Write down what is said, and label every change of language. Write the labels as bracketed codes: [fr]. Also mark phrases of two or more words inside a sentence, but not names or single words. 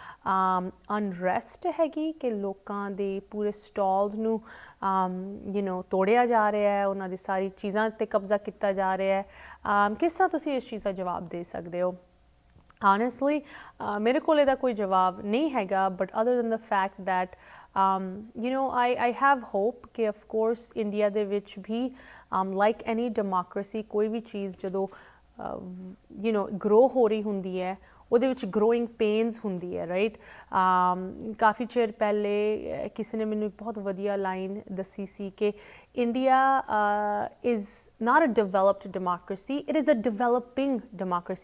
[pa] ਅਨਰੈਸਟ ਹੈਗੀ ਕਿ ਲੋਕਾਂ ਦੇ ਪੂਰੇ ਸਟਾਲਸ ਨੂੰ ਤੋੜਿਆ ਜਾ ਰਿਹਾ ਹੈ, ਉਹਨਾਂ ਦੀ ਸਾਰੀ ਚੀਜ਼ਾਂ 'ਤੇ ਕਬਜ਼ਾ ਕੀਤਾ ਜਾ ਰਿਹਾ ਹੈ। ਕਿਸ ਤਰ੍ਹਾਂ ਤੁਸੀਂ ਇਸ ਚੀਜ਼ ਦਾ ਜਵਾਬ ਦੇ ਸਕਦੇ ਹੋ? Honestly, ਮੇਰੇ ਕੋਲ ਇਹਦਾ ਕੋਈ ਜਵਾਬ ਨਹੀਂ ਹੈਗਾ, [en] but other than the fact that I have hope [pa] ਕਿ [en] of course [pa] ਇੰਡੀਆ ਦੇ ਵਿੱਚ ਵੀ [en] like any democracy [pa] ਕੋਈ ਵੀ ਚੀਜ਼ ਜਦੋਂ ਗਰੋ ਹੋ ਰਹੀ ਹੁੰਦੀ ਹੈ ਉਹਦੇ ਵਿੱਚ [en] growing pains [pa] ਹੁੰਦੀ ਹੈ, ਰਾਈਟ। ਕਾਫੀ ਚਿਰ ਪਹਿਲੇ ਕਿਸੇ ਨੇ ਮੈਨੂੰ ਇੱਕ ਬਹੁਤ ਵਧੀਆ ਲਾਈਨ ਦੱਸੀ ਸੀ ਕਿ [en] India is not a developed democracy, it is a developing democracy.